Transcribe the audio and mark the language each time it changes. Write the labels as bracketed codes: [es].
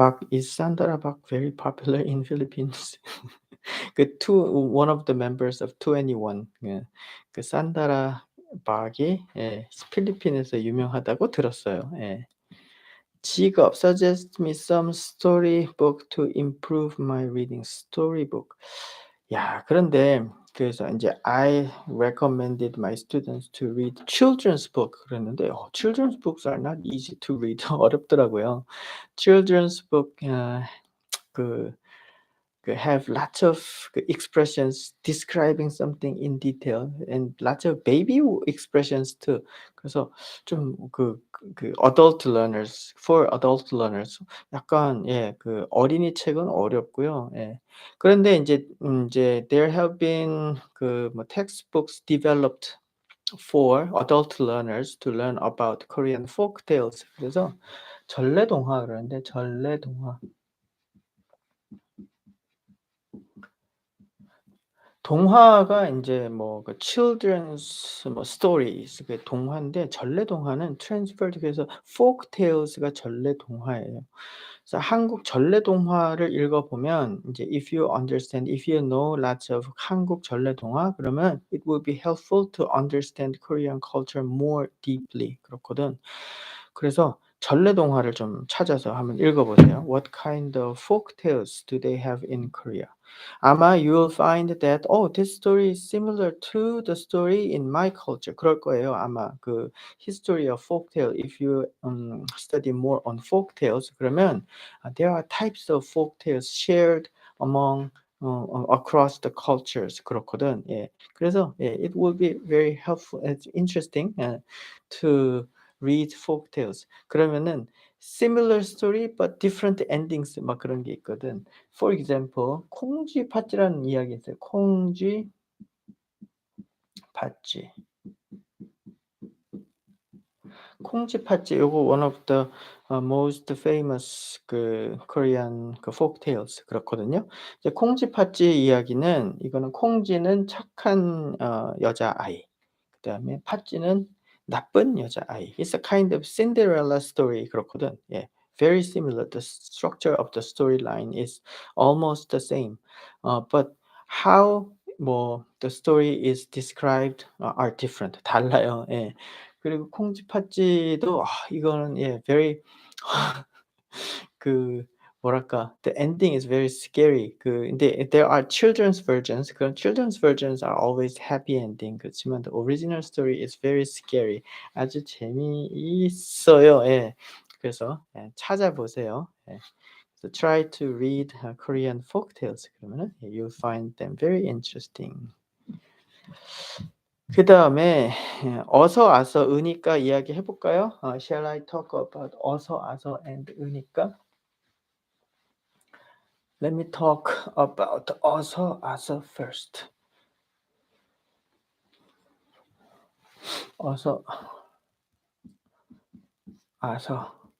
[en] is 산다라 박 very popular in Philippines? one of the members of 2NE1 예. [ko] 산다라 박이 예 필리핀에서 유명하다고 들었어요. 예. [en] 직업 suggest me some storybook to improve my reading. storybook. [ko] 야 그런데 그래서 인제 [en] I recommended my students to read children's book 그랬는데 children's books are not easy to read. [ko] 어렵더라고요. [en] children's book 그 have lots of expressions describing something in detail and lots of baby expressions too. [ko] 그래서 좀 그 [en] adult learners, for adult learners [ko] 약간 예 그 어린이 책은 어렵고요. 예. 그런데 인제 [en] there have been 그 뭐 textbooks developed for adult learners to learn about Korean folk tales. [ko] 그래서 전래동화 그러는데 전래동화. 동화가 인제 뭐 그 children's 뭐 stories 그 동화인데 전래동화는 transferred 그래서 folk tales가 전래동화예요. 그래서 한국 전래동화를 읽어보면 인제 [en] if you know lots of [ko] 한국 전래동화 그러면 [en] it will be helpful to understand Korean culture more deeply [ko] 그렇거든. 그래서 전래동화를 좀 찾아서 한번 읽어보세요. [en] What kind of folk tales do they have in Korea? [ko] 아마 [en] you will find that "Oh, this story is similar to the story in my culture." [ko] 그럴 거예요. 아마 [en] 그 history of folk tale if you study more on folk tales 그러면 there are types of folk tales shared among across the cultures [ko] 그렇거든. 예. 그래서 예 [en] it will be very helpful it's interesting to read folk tales. [ko] 그러면은 [en] similar story but different endings [ko] 막 그런 게 있거든. [en] For example [ko] 콩쥐팥쥐라는 이야기 있어요. 콩쥐팥쥐. 콩쥐팥쥐 요거 [en] one of the most famous 그 Korean 그 folk tales [ko] 그렇거든요. 이제 콩쥐팥쥐 이야기는 이거는 콩쥐는 착한 여자아이. 그다음에 팥쥐는 나쁜 여자아이. [en] It's a kind of Cinderella story [ko] 그렇거든. [en] 예. Very similar. The structure of the storyline is almost the same. But how 뭐 the story is described are different. [ko] 달라요. 예. 그리고 콩쥐팥쥐도 이거는 예 very 그 뭐랄까 [en] the ending is very scary. [ko] 그 근데 [en] there are children's versions. 그런 children's versions are always happy ending. 그렇지만 the original story is very scary. [ko] 아주 재미있어요. 예. 그래서 예 찾아보세요. 예. [en] So try to read Korean folk tales. [ko] 그러면은 [en] you'll find them very interesting. [ko] 그다음에 어서 아서 으니까 이야기해 볼까요? [en] Shall I talk about 어서 아서 and 으니까? Let me talk about 어서 아서 first. [ko] 어서 아서.